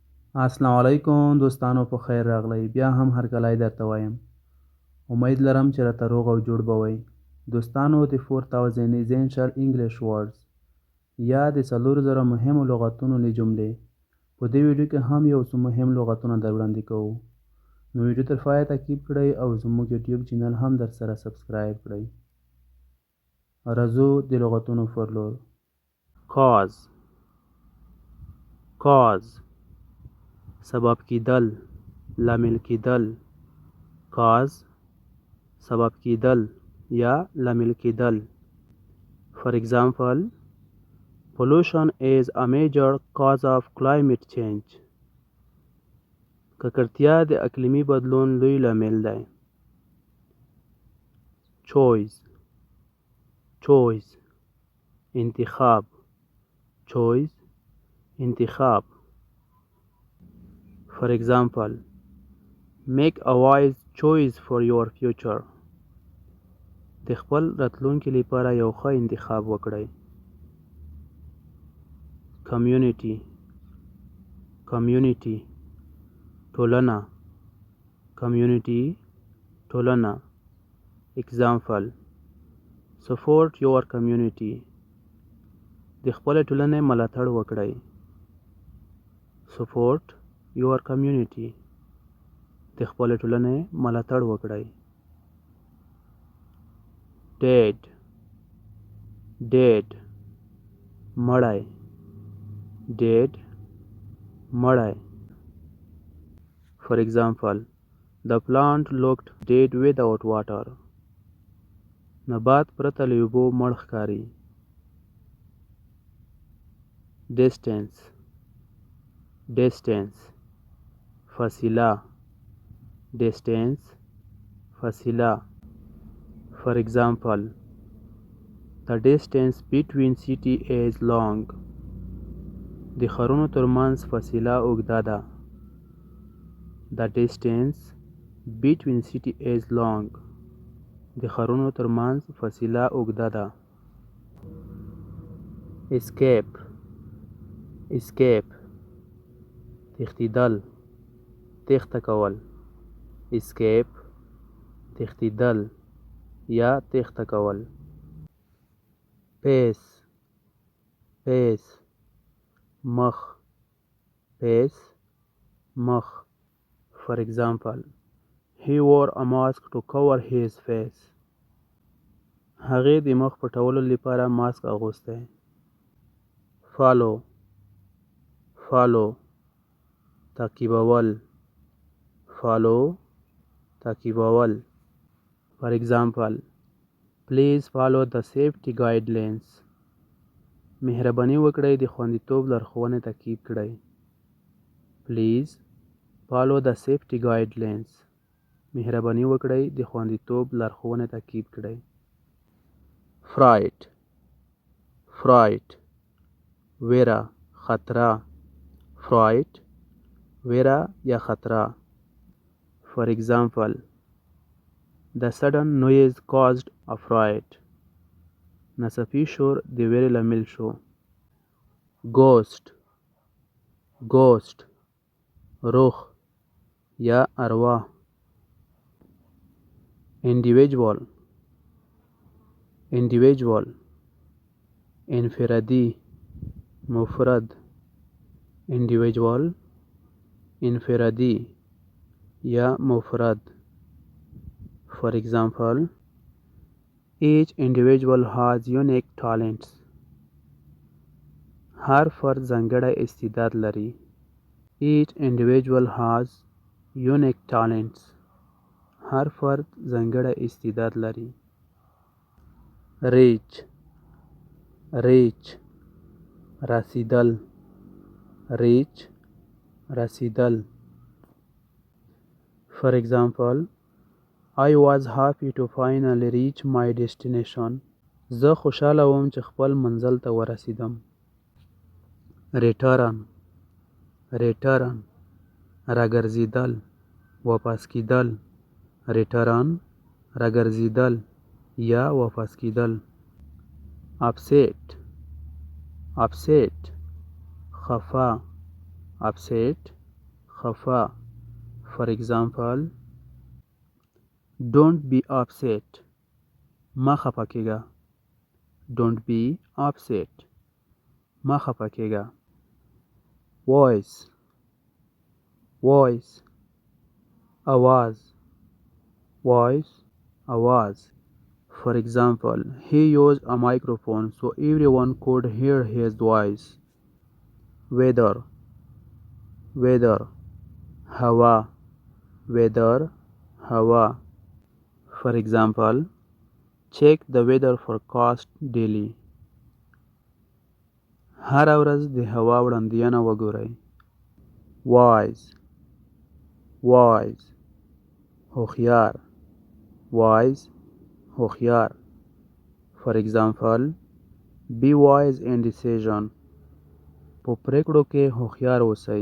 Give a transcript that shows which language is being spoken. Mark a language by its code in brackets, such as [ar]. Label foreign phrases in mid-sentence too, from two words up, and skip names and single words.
[ps] السلام علیکم دوستانو، په خیر راغلی. بیا هم هرکلی درته وایم. امید لرم چې راته روغ او جوړ به وئ. دوستانو، د 4000 [en] essential English words [ps] یا د 4000 مهمو لغتونو له جملې په دې ویډیو کې هم یو څو مهم لغتونه در وړاندې کوو. نو ویډیو تر پایه تعقیب کړئ او زموږ یوټیوب چینل هم در سره سبسکرایب کړئ. راځو د لغتونو پر لور. [en] cause cause [ps] سبب کیدل، لامل کیدل. cause سبب کیدل یا لامل کیدل. [en] For example, pollution is a major cause of climate change. [ps] ککړتیا د اقلیمي بدلون لوی لامل دی. [en] choice choice انتخاب. [ps] choice انتخاب. [en] For example, make a wise choice for your future. [ps] د خپل راتلونکي لپاره یو ښه انتخاب وکړئ. [en] community community ټولنه. [ps] community ټولنه. [en] example, support your community. [ps] د خپل ټولنې ملاتړ وکړئ. [en] support your community. [ps] د خپل ټولنې ملاتړ وکړئ. [en] dead dead مړی. [ps] dead مړی. [en] For example, the plant looked dead without water. [ps] نبات پرته له اوبو مړ ښکاري. [en] distance distance فاصله. [ps] distance فاصله. [en] For example, the distance between city is long. [ps] د ښارونو ترمنځ فاصله اوږده ده. [en] The distance between city is long. [ps] د ښارونو ترمنځ فاصله اوږده ده. [en] escape escape [ps] تښتېدل، تېښته کول. escape تښتېدل یا تېښته کول. [en] face face مخ. [ps] face مخ. [en] For example, he wore a mask to cover his face. [ps] هغې د مخ پټولو لپاره ماسک اغوستی. [en] follow follow تعقیبول. [ps] follow تعقیبول. [en] For example, please follow the safety guidelines. [ps] مهرباني وکړئ د خوندیتوب لارښوونې تعقیب کړئ. [en] please follow the safety guidelines. [ps] مهرباني وکړئ د خوندیتوب لارښوونې تعقیب کړئ. [en] fright fright [ps] ویره، خطره. fright ویره یا خطره. [en] For example, the sudden noise caused a fright. [ps] ناڅاپي شور د ویرې لامل شو. [en] ghost ghost [ps] روح یا ارواح. [en] individual individual [ps] انفرادي، مفرد. individual انفرادي یا مفرد. [en] For example, each individual has unique talents. [ps] هر فرد ځانګړی استعداد لري. [en] each individual has unique talents. [ps] هر فرد ځانګړی استعداد لري. [en] reach reach رسیدل. [ps] reach رسیدل. [en] For example, I was happy to finally reach my destination. [ps] زه خوشحاله وم چې خپل منزل ته ورسیدم. [en] return return [ps] راګرځېدل، واپس کېدل. return راګرځېدل یا واپس کېدل. [en] upset upset خفه. [ps] upset خفا. [en] For example, don't be upset. [ps] ما خفه کیږه. [en] Don't be upset. [ps] ما خفه کیږه. [en] Voice. Voice. आवाज. Voice. आवाज. For example, he used a microphone so everyone could hear his voice. Weather. Weather. [ps] हवा. Weather. हवा. [en] For example, check the weather forecast daily. [ps] هر ورځ د هوا وړاندوینه وګورئ. [en] Wise. Wise. [ps] هوښیار. Wise. هوښیار. [en] For example, be wise in decision. [ps] په پریکړو کې هوښیار اوسئ.